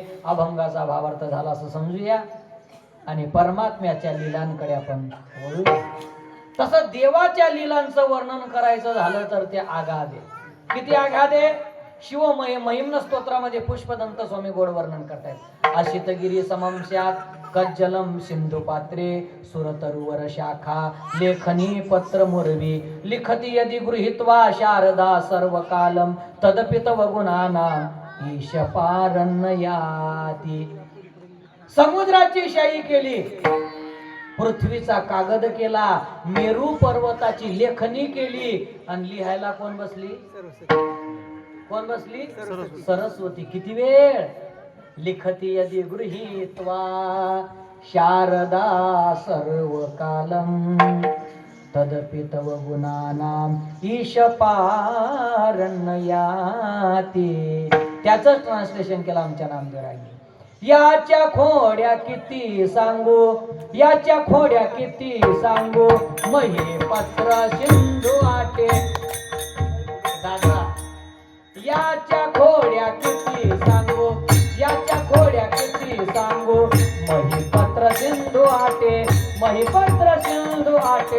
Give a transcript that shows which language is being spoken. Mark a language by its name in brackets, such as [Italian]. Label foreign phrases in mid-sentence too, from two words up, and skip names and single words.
[Marathi] अभंगाचा भावार्थ झाला असं समजूया आणि परमात्म्याच्या लीलांकडे आपण वळूया. तसं देवाच्या लीलांचं वर्णन करायचं झालं तर ते आगाध आहे. किती आगाध आहे? महिम्न स्तोत्रामध्ये पुष्पदंत स्वामी गोड वर्णन करतायत. [Sanskrit] अशितगिरी समंशात कज्जलम सिंधु पात्रे सुरतरुवर शाखा लेखनी पत्र मुरवी लिखती यदि गृहीत्वा शारदा सर्व कालम तदपि तव गुणाना ईश पारण्ययाती. [Marathi] समुद्राची शाही केली, पृथ्वीचा कागद केला, मेरू पर्वताची लेखनी केली आणि लिहायला कोण बसली? कोण बसली? सरस्वती. किती वेळ? [Sanskrit] लिखती यदि गृहीत्वा शारदा सर्व कालम तदपि तव गुणानाम ईश पारण्ययाती. [Marathi] त्याच ट्रान्सलेशन केलं आमच्या नामदेवरांनी. याच्या खोड्या किती सांगू, याच्या खोड्या किती सांगू, मही पत्र सिंधू आटे. दादा, याच्या खोड्या किती सांगू, याच्या खोड्या किती सांगू, मही पत्र सिंधू आटे, मही पत्र सिंधू आटे.